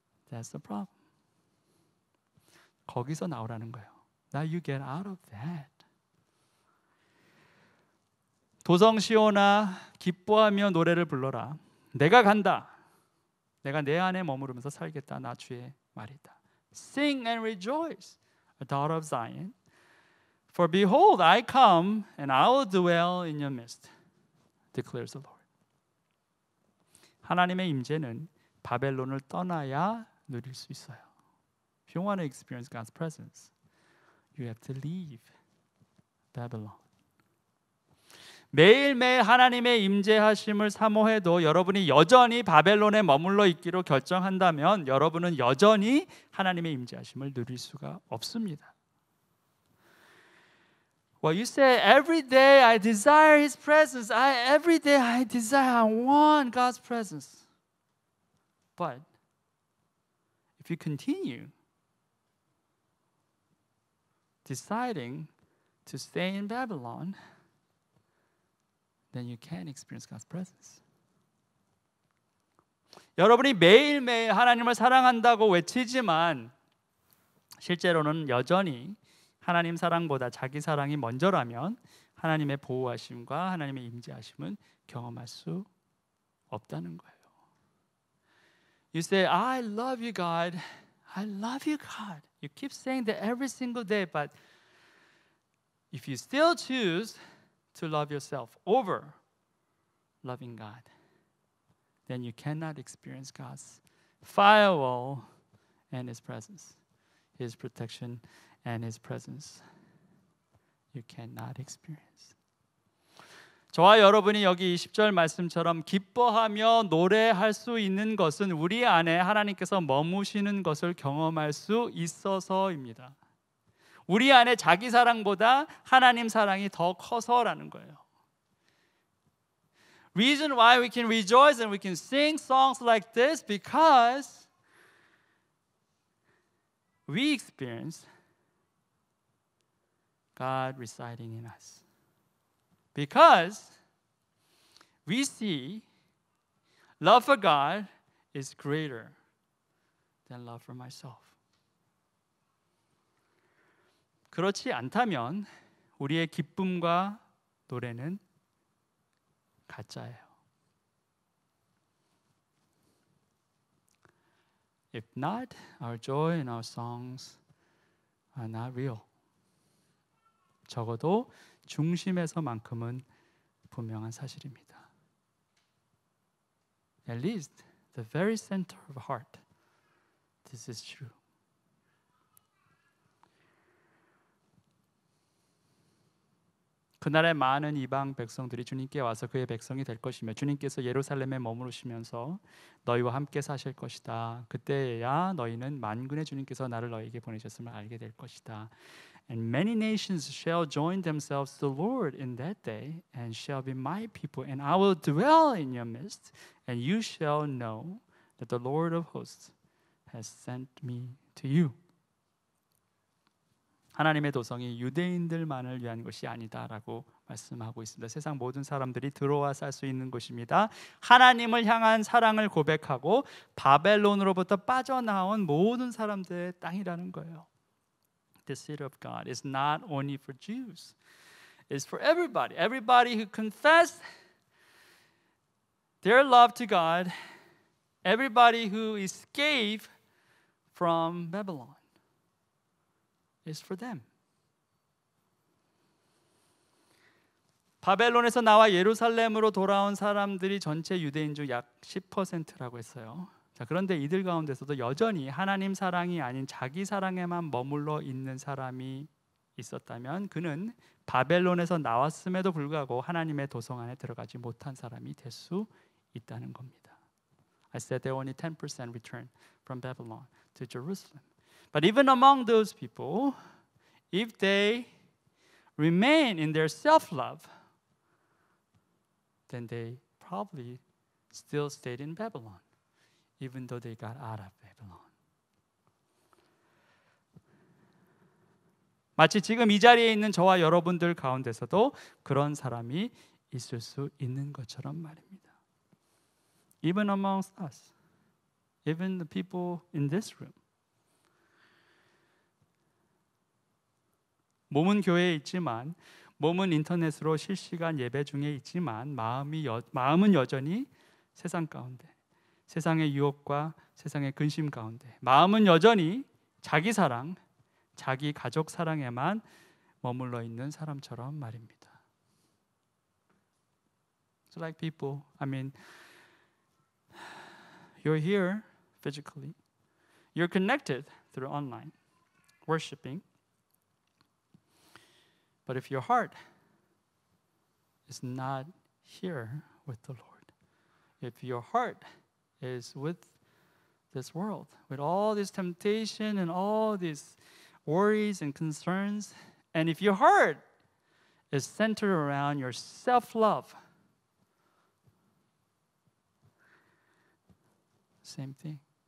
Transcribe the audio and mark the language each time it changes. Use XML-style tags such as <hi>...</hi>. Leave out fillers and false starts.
<en>That's the problem.</en> <ko>거기서 나오라는 거예요.</ko> <en>Now you get out of that.</en> <ko>도성시오나 기뻐하며 노래를 불러라. 내가 간다. 내가 내 안에 머무르면서 살겠다. 나 주의 말이다.</ko> <en>Sing and rejoice, daughter of Zion. For behold, I come and I will dwell in your midst, declares the Lord.</en> <ko>하나님의 임재는 바벨론을 떠나야 누릴 수 있어요.</ko> <en>If you want to experience God's presence, you have to leave Babylon.</en> <ko>매일매일 하나님의 임재하심을 사모해도 여러분이 여전히 바벨론에 머물러 있기로 결정한다면 여러분은 여전히 하나님의 임재하심을 누릴 수가 없습니다.</ko> <en>Well, you say every day I desire His presence. Every day I desire, I want God's presence. But if you continue deciding to stay in Babylon, then you can't experience God's presence.</en> <ko>여러분이 매일매일 하나님을 사랑한다고 외치지만 실제로는 여전히 하나님 사랑보다 자기 사랑이 먼저라면 하나님의 보호하심과 하나님의 임재하심은 경험할 수 없다는 거예요.</ko> <en>You say, I love you, God. I love you, God. You keep saying that every single day, but if you still choose to love yourself over loving God, then you cannot experience God's firewall and His presence, His protection and His presence. You cannot experience.</en> <ko>저와 여러분이 여기 20절 말씀처럼 기뻐하며 노래할 수 있는 것은 우리 안에 하나님께서 머무시는 것을 경험할 수 있어서입니다. 우리 안에 자기 사랑보다 하나님 사랑이 더 커서라는 거예요.</ko> <en>Reason why we can rejoice and we can sing songs like this because we experience God residing in us. Because we see love for God is greater than love for myself.</en> <ko>그렇지 않다면 우리의 기쁨과 노래는 가짜예요.</ko> <en>If not, our joy and our songs are not real.</en> <ko>적어도 중심에서만큼은 분명한 사실입니다.</ko> <en>At least the very center of heart, this is true.</en> <ko>그날에 많은 이방 백성들이 주님께 와서 그의 백성이 될 것이며 주님께서 예루살렘에 머무르시면서 너희와 함께 사실 것이다. 그때야 너희는 만군의 주님께서 나를 너희에게 보내셨음을 알게 될 것이다.</ko> <en>And many nations shall join themselves to the Lord in that day and shall be my people and I will dwell in your midst and you shall know that the Lord of hosts has sent me to you.</en> <ko>하나님의 도성이 유대인들만을 위한 것이 아니다라고 말씀하고 있습니다. 세상 모든 사람들이 들어와 살 수 있는 곳입니다. 하나님을 향한 사랑을 고백하고 바벨론으로부터 빠져나온 모든 사람들의 땅이라는 거예요.</ko> <en>The city of God is not only for Jews. It's for everybody. Everybody who confess their love to God. Everybody who escaped from Babylon. Is for them.</en> <ko>바벨론에서 나와 예루살렘으로 돌아온 사람들이 전체 유대인 중 약 10%라고 했어요. 자, 그런데 이들 가운데서도 여전히 하나님 사랑이 아닌 자기 사랑에만 머물러 있는 사람이 있었다면 그는 바벨론에서 나왔음에도 불구하고 하나님의 도성 안에 들어가지 못한 사람이 될 수 있다는 겁니다.</ko> <en>I said there only 10% returned from Babylon to Jerusalem. But even among those people, if they remain in their self-love, then they probably still stayed in Babylon. even though they got out of Babylon.</en> <ko>마치 지금 이 자리에 있는 저와 여러분들 가운데서도 그런 사람이 있을 수 있는 것처럼 말입니다.</ko> <en>Even amongst us, even the people in this room.</en> <ko>몸은 교회에 있지만, 몸은 인터넷으로 실시간 예배 중에 있지만 마음은 여전히 세상 가운데, 세상의 유혹과 세상의 근심 가운데, 마음은 여전히 자기 사랑, 자기 가족 사랑에만 머물러 있는 사람처럼 말입니다.</ko> <en>So like people, you're here physically, you're connected through online worshiping. But if your heart is not here with the Lord, if your heart is with this world, with all this temptation and all these worries and concerns, and if your heart is centered around your self-love, same thing.</en>